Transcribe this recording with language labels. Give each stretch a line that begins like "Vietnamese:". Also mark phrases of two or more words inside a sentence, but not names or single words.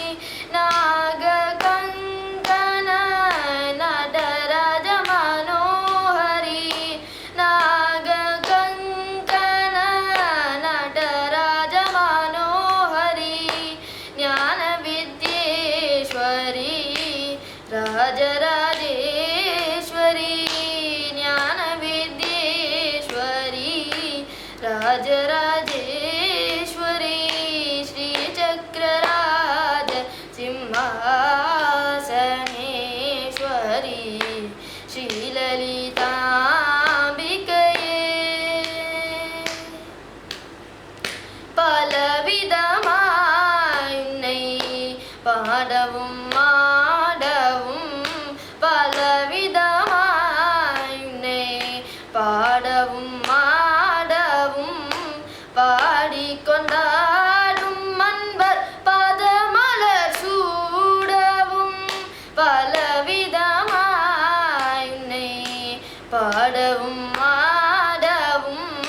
Sanskrit: नागकङ्कण नटराज मनोहरी नागकङ्कण नटराज मनोहरी ज्ञानविद्येश्वरी राजराजेश्वरी ज्ञानविद्येश्वरी राजराजेश्वरी श्रीचक्रराज सिंहासनेश्वरी श्रीललिताम्बिकये
Tamil: பலவிதமாய் பாடவும் மாடவும் பலவிதமாய் பாடவும் மாடவும் பாடிக்கொண்டாடும் அன்பர் பதமலர் சூடவும் பலவிதமாய் பாடவும் மாடவும்